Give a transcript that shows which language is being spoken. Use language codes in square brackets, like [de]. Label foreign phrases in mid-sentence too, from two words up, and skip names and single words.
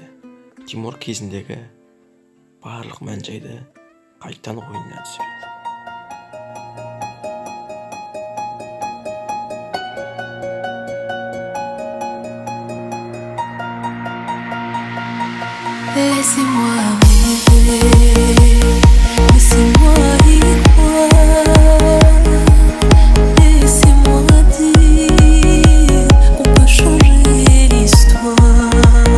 [kk] Тимур кезіндегі барлық мән-жайды қайтадан ойына түсіреді. [fr] Laissez-moi rêver, laissez-moi y croire, laissez-moi dire qu'on peut changer l'histoire.